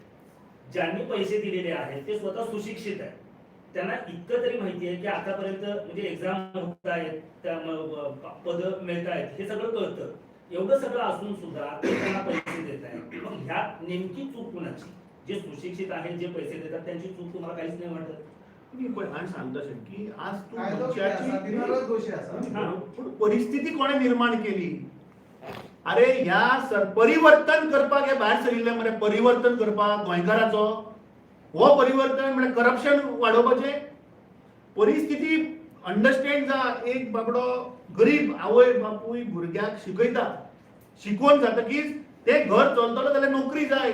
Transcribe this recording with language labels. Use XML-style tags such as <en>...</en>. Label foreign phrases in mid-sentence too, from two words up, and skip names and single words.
<mr>ज्यांनी पैसे दिलेले आहेत ते स्वतः सुशिक्षित आहेत, त्यांना इतकं तरी माहिती आहे की आतापर्यंत म्हणजे एक्झाम होत आहेत, त्या पद मिळत आहेत, हे सगळं कळतं. एवढं सगळं असून सुद्धा ते त्यांना पैसे देत आहेत. मग ह्यात नेमकी चूक कुणाची? जे सुशिक्षित आहेत, जे पैसे देतात त्यांची चूक तुम्हाला काहीच नाही वाटत? सांगता की आज दोषी</mr> <kok>परिस्थिती कोणे निर्माण केली? अरे ह्या परिवर्तन करपाक हे भायर सरिल्ले मरे. परिवर्तन करपाक गोंयकाराचो हो परिवर्तन म्हणजे करप्शन वाडोवपाचे. परिस्थिती अंडरस्टँड जा. एक बाबडो गरीब आवय बापूय भुरग्याक शिकयता, शिकवून जातकीच ते घर चलतलो जाल्यार नोकरी जाय.</kok>